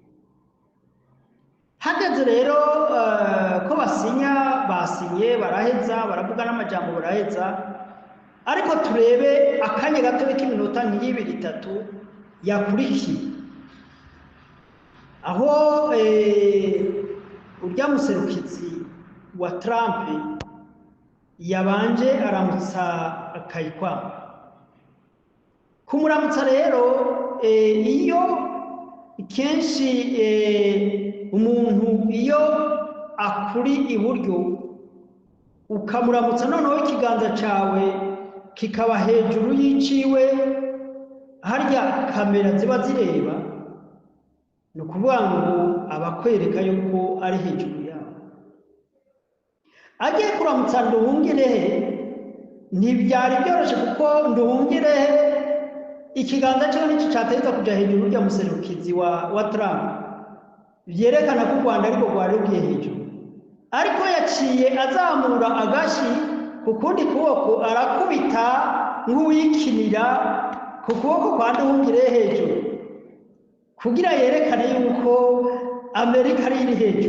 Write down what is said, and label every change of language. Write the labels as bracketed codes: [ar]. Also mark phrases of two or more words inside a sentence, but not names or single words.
[rn] Hageze rero ko basinye baraheza baravuga n'amajambo baraheza, ariko turebe akanya gato k'iminota nk'ibiri itatu yakurikiye aho urya muserukizi wa Trump yabanje aramutsa Kayikwamba. Kumuramutsa rero iyo kenshi umuntu iyo akuri iburyo ukamuramutsa noneho ikiganza cyawe kikaba hejuru y'iciwe harya kamera ziba zireba, ni ukuvuga ngo abakwereka yuko ari hejuru yawe. Agiye kuramutsa Nduhungirehe ntibyari byoroshye kuko Nduhungirehe ikiganza cyo nicyo cyateza kuja hejuru ya muserukizi wa Trump, byerekana ko u Rwanda ariko rwari rugiye hejuru, ariko yaciye azamura agashi ku kundi kuboko arakubita nk'uwikinira ku kuboko kwa Nduhungirehe hejuru kugira yerekane yuko Amerika ari iri hejuru.